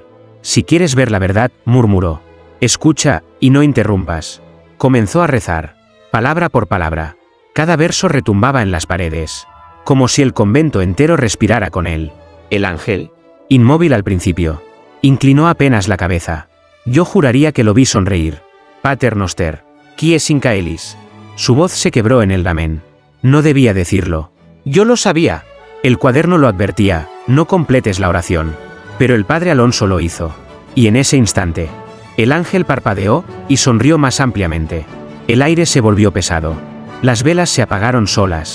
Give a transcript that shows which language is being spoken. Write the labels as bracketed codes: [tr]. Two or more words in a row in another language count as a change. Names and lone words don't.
[es] Si quieres ver la verdad, murmuró, escucha, y no interrumpas. Comenzó a rezar, palabra por palabra. Cada verso retumbaba en las paredes, como si el convento entero respirara con él. El ángel, inmóvil al principio, inclinó apenas la cabeza. Yo juraría que lo vi sonreír. [la] Pater noster, qui es in caelis. [es] Su voz se quebró en el amén. No debía decirlo. Yo lo sabía. El cuaderno lo advertía, no completes la oración. Pero el padre Alonso lo hizo. Y en ese instante, el ángel parpadeó y sonrió más ampliamente. El aire se volvió pesado. Las velas se apagaron solas.